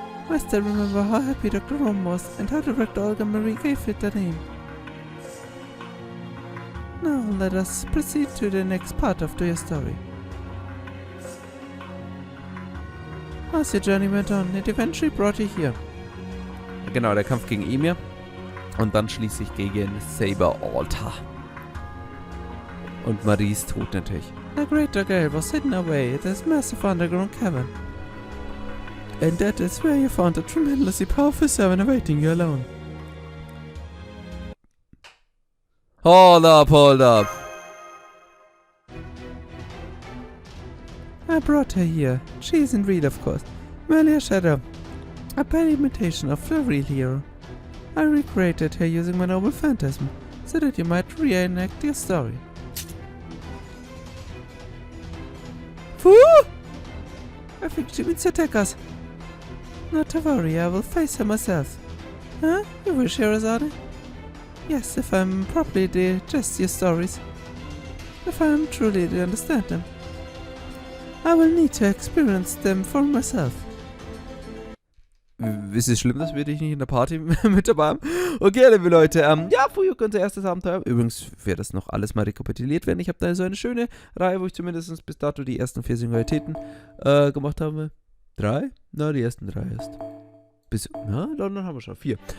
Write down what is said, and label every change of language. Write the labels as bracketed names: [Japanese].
[English] I still remember how happy Dr. Rome was and how Director Olga Marie gave it the name. Now let us proceed to the next part of your story. As your journey went on, it eventually brought you here. [German] Genau, der Kampf gegen Emir. Und dann schließlich gegen Saber Altar. Und Maries Tod natürlich. [English] A greater gale was hidden away in this massive underground cavern. And that is where you found a tremendously powerful servant awaiting you alone. Hold up, hold up. I brought her here. She isn't real, of course. Merely a shadow. A bad imitation of the real hero. I recreated her using my noble phantasm, so that you might reenact your story. Woo! I think she means to attack us. Not to worry, I will face her myself. Huh? You wish, Scheherazade? Yes, if I'm properly digest your stories. If I'm truly to understand them. I will need to experience them for myself. [German] Ist es schlimm, dass wir dich nicht in der Party mit dabei haben? Okay, liebe Leute, ja, Fuyuki, unser erstes Abenteuer. Übrigens wird das noch alles mal rekapituliert werden. Ich habe da so eine schöne Reihe, wo ich zumindest bis dato die ersten 4 Singularitäten gemacht habe. 3? Na, die ersten 3 erst. Dann haben wir schon 4.